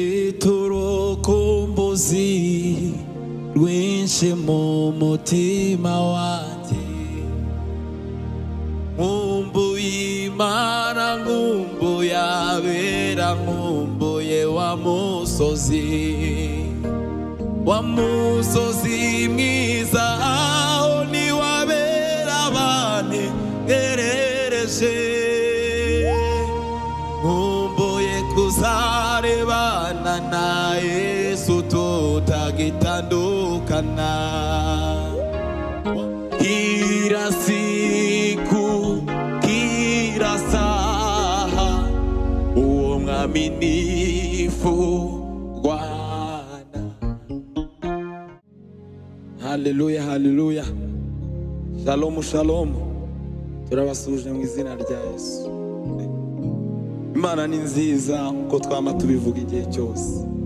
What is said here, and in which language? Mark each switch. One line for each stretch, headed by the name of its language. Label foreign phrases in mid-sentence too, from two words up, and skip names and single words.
Kinyarwanda: turukumbuzi rwinshi mu mutima wanjye nkumbuye Imana nkumbuye abera nkumbuye wa musozi mwiza aho niwabera bantegerereje nkumbuye kuzarebana na Yesu tutagitandukana
Swahili: kila siku kila saha
Kinyarwanda: uwo mwaminifu Bwana. Haleluya haleluya. Shalom shalom. Turabasuje mu izina rya Yesu. Imana ni nziza uko twama tubivuga igihe cyose.